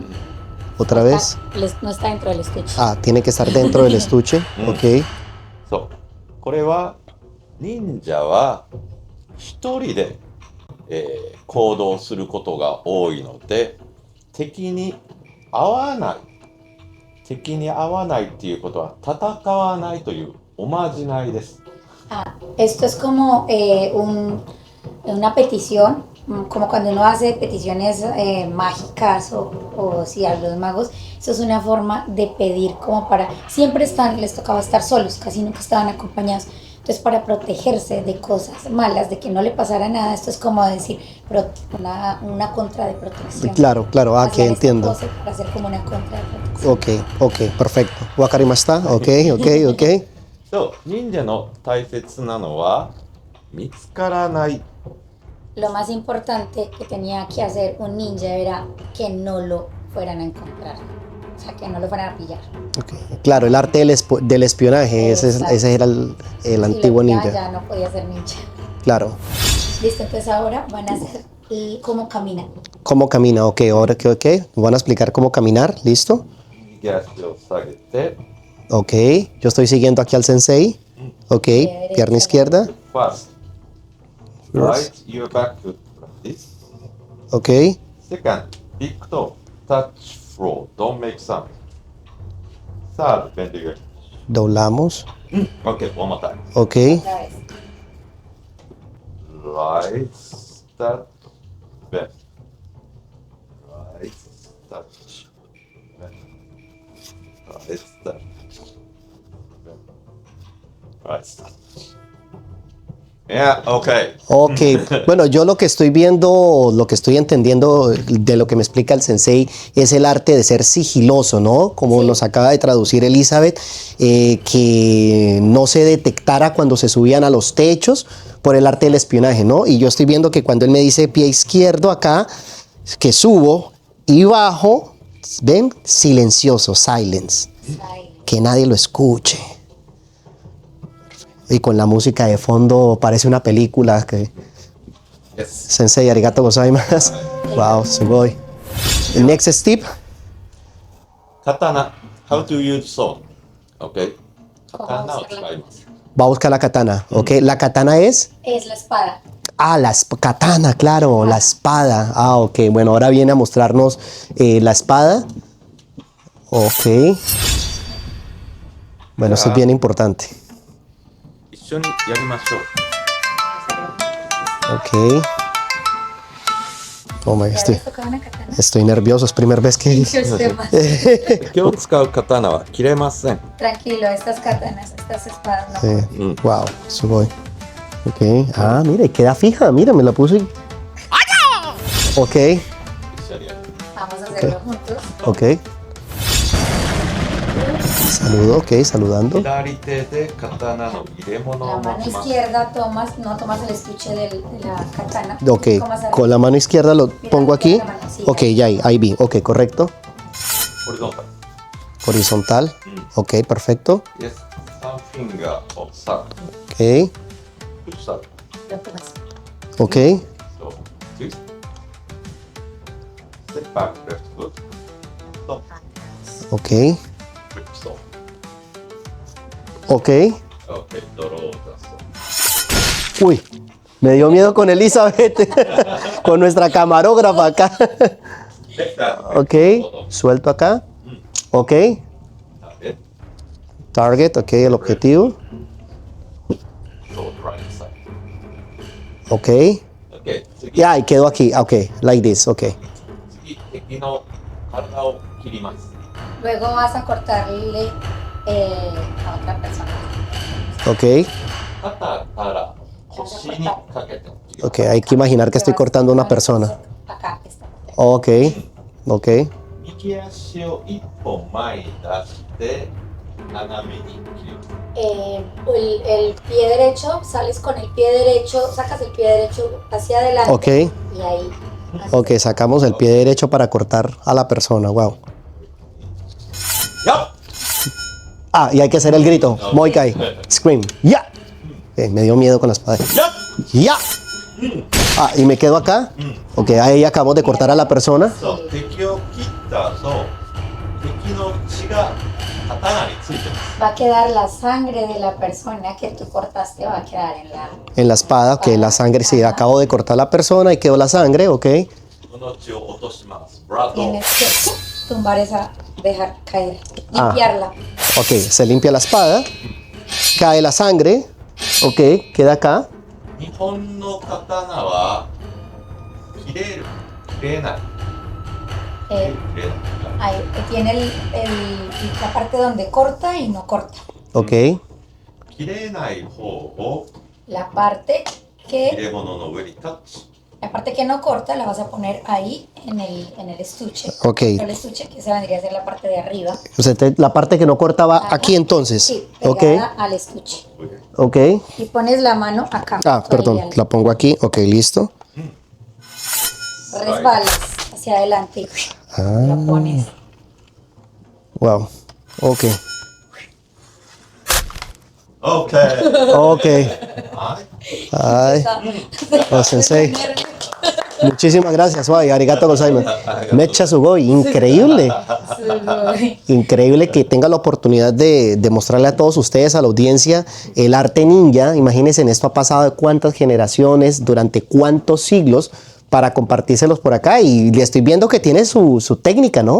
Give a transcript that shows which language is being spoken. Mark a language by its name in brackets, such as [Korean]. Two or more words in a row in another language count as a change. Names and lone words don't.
[Spanish] Otra vez. No está dentro del estuche. Ah, tiene que estar dentro del estuche, ok. [Japanese] そうこれは忍者は一人で行動することが多いので、敵に合わないっていうことは戦わないというおまじないです。 [Spanish] Ah, esto es como una petición, como cuando uno hace peticiones mágicas o si a los magos, eso es una forma de pedir como para, siempre les tocaba estar solos, casi nunca estaban acompañados. Entonces para protegerse de cosas malas, de que no le pasara nada, esto es como decir una contra de protección. Claro, claro, que Hacían esta entiendo. pose para hacer como una contra de protección. Ok, perfecto. [Japanese] Wakarimashita, ok. そう、忍者の大切なのは見つからない。 [Spanish] Lo más importante que tenía que hacer un ninja era que no lo fueran a encontrar, o sea, que no lo fueran a pillar. Okay. Claro, el arte del espionaje, ese era el Si antiguo lo pillaban, ninja. ya no podía ser ninja. Claro. Listo, entonces ahora van a hacer cómo caminan. ¿Cómo camina? Ok, ahora que van a explicar cómo caminar, ¿listo? [Japanese] 右足を下げて、 [Spanish] Ok, yo estoy siguiendo aquí al sensei. Ok, pierna izquierda. [English] first, right your back foot like this. Ok, Second, big toe, touch floor, don't make sound. Third, bend your knee. [Spanish] doblamos. [English] Okay, one more time. [Spanish] Ok, Otra vez. [English] Right, start, bend. Right, touch, bend. Right, start, bend. Right, start. Yeah, okay. ok. [Spanish] Bueno, yo lo que estoy viendo, lo que estoy entendiendo de lo que me explica el sensei es el arte de ser sigiloso, ¿no? Como nos acaba de traducir Elizabeth, que no se detectara cuando se subían a los techos por el arte del espionaje, ¿no? Y yo estoy viendo que cuando él me dice pie izquierdo acá, que subo y bajo, ¿ven? Silencioso, silence, que nadie lo escuche. Y con la música de fondo parece una película que... [English] Yes. [Japanese] 先生、ありがとうございます. Wow, sugoi. [English] El next step. Katana, how to use sword. Okay. [Japanese] Katana を使います。 [Spanish] Va a buscar la katana, ¿ok? La katana es... Es la espada. Ah, katana, claro, la espada. Ah, ok. Bueno, ahora viene a mostrarnos la espada. Ok. Bueno, esto es bien importante. [Japanese] 一緒にやりましょう。 [English] Ok. Oh my, [Spanish] ¿Ya les tocaba una katana? estoy nervioso, es primera vez que... Muchos temas. [Japanese] 今日使う刀は切れません。 [Spanish] Tranquilo, estas katanas, estas espadas no. Sí. Wow, sugoi. Ok. Ah, mire, queda fija. Mira, me la puse. Ok, [Japanese] 一緒にやる。 [Spanish] Vamos a hacerlo juntos. ok. Saludo, ok, saludando. [Japanese] 左手で刀の入れ物 [Spanish] La [Japanese] を持 [Spanish] mano [Japanese] ちます。 [Spanish] izquierda no tomas el estuche de la katana. Ok, Tomas arriba. con la mano izquierda lo pongo aquí. Ok, ya ahí vi. Ok, correcto. [Japanese] ホリゾンタル。 [Spanish] Horizontal. Ok, perfecto. [English] Yes. 3 finger of start. Ok, Push start. [Spanish] Lo tomas. ok, [English] So, twist. Step back, left foot. Stop. ok, Flip stop. ok. Okay, draw the stop. [Spanish] Uy, me dio miedo con Elizabeth, con nuestra camarógrafa acá. [English] Left hand. [Spanish] Ok, suelto acá. Ok, [English] Target. [Spanish] target, ok, el objetivo. [English] So, right side. Ok, [Japanese] Okay, 次。 [Spanish] ya, y quedó aquí. [English] Ok, like this, ok. [Japanese] 次、敵の体を切ります。 [Spanish] Luego vas a cortarle a otra persona. Ok, [Japanese] 肩から腰にかけて。 [Spanish] ok, hay que imaginar que estoy cortando a una persona. Acá está. Ok, ok, [Japanese] 右足を一本前に出して斜めに切る。 [Spanish] El pie derecho, sales con el pie derecho, sacas el pie derecho hacia adelante. ok, Y ahí. ok, sacamos el pie derecho para cortar a la persona, wow. [Japanese] やっ [Spanish] Ah, y hay que hacer el grito. Moikai. Scream. ¡Ya! Me dio miedo con la espada. [Japanese] やっ [Spanish] ¡Ya! Ah, y me quedo acá. Ok, ahí acabamos de cortar a la persona. [Japanese] そう敵を切った後敵の血が刀についてます。 [Spanish] Va a quedar la sangre de la persona que tú cortaste, va a quedar En la espada, ok, la sangre, sí, acabo de cortar la persona y quedó la sangre, ok. [Japanese] この血を落とします。ブラッド。 [Spanish] Tienes que tumbar esa, dejar caer, limpiarla. Ok, se limpia la espada, cae la sangre, ok, queda acá. [Japanese] 日本の刀は切れない。 [Spanish] Eh, [Japanese] 切れない。 [Spanish] ahí tiene la parte donde corta y no corta. Ok, [Japanese] 切れない方を [Spanish] La parte [Japanese] 切 [Spanish] que, [Japanese] れ物の上にタッチ。 [Spanish] la parte que no corta la vas a poner ahí en el estuche. ok. El estuche, que esa vendría a ser la parte de arriba. O sea, la parte que no corta va aquí entonces. Sí, Ok, pegada al estuche. ok. Y pones la mano acá. Ah, perdón, Ahí, la pongo aquí, ok, listo. resbalas hacia adelante y la pones. Wow, ok, [Japanese] オッケー。 [Spanish] ok. [Japanese] はい。 [Spanish] Ay, oh, sensei. Muchísimas gracias, Wai. [Japanese] ありがとうございます. めっちゃすごい, [Spanish] increíble. Increíble que tenga la oportunidad de mostrarle a todos ustedes, a la audiencia, el arte ninja. Imagínense, en esto ha pasado de cuántas generaciones, durante cuántos siglos, para compartírselos por acá. Y le estoy viendo que tiene su técnica, ¿no?